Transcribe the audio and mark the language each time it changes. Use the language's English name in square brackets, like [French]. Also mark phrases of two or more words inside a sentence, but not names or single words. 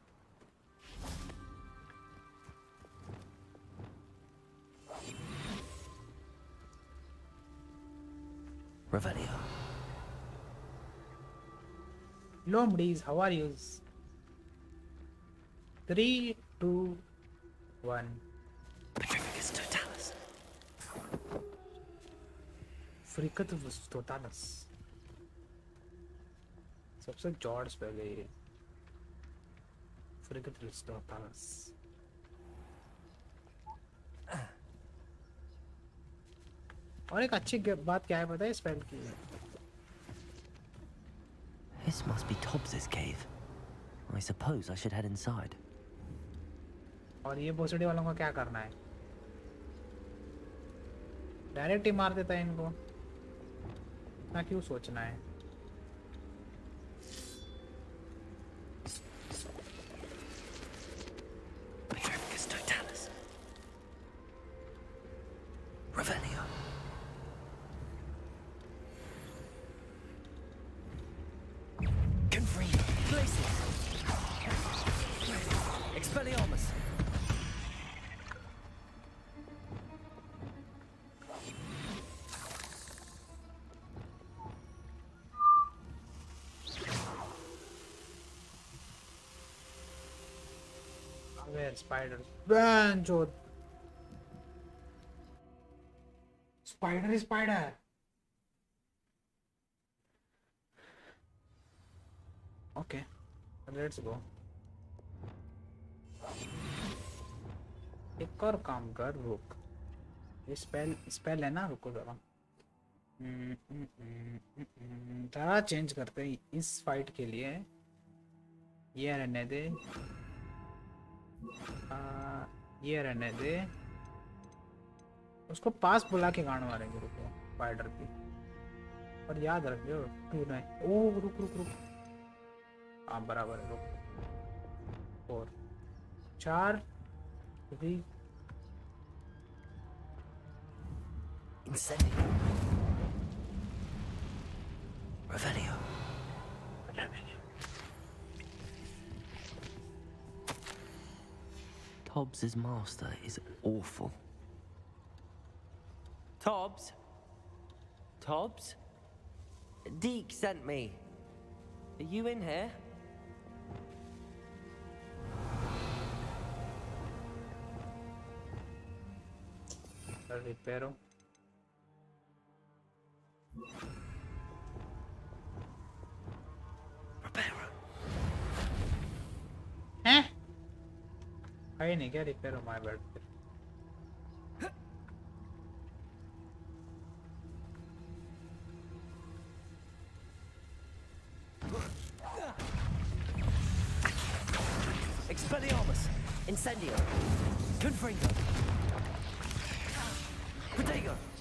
[English] Revelio. Lombries, how are you? 3, 2, 1. Petrificus totalis. Fricatus totalis. [Hindi] सबसे जॉर्ज पहले ये Fricatus totalis. और एक अच्छी बात क्या है पता है स्पेल की? [English] This must be Tobbs's cave. I suppose I should head inside. [Hindi] और ये भोसड़ी वालों का क्या करना है? डायरेक्ट ही मार देता है इनको। ना क्यों सोचना है? [English] Petrificus totalis. Revelio. Confrere. Glacius. Expelliarmus. Where spiders? Banjo. Spider is spider. Okay, let's go. [Hindi] एक और काम कर, रुक। ये स्पेल है ना, रुको जरा। जरा चेंज करते हैं इस फाइट के लिए। ये रहने दे। ये रहने दे। उसको पास बुला के गांड मारेंगे, रुको स्पाइडर की। और याद रखियो 2 नहीं। ओह रुक रुक रुक। हाँ बराबर है, रुक। 4 4 3 [English] Incendio. Revelio. Tobbs's master is awful. Tobbs? Tobbs? Deke sent me. Are you in here? Reparo. [Hindi] हैं? है नहीं क्या रिपेयर हो [English] my bad [Hindi] पे? [English] Expelliarmus. Incendio. Confringo. Protego.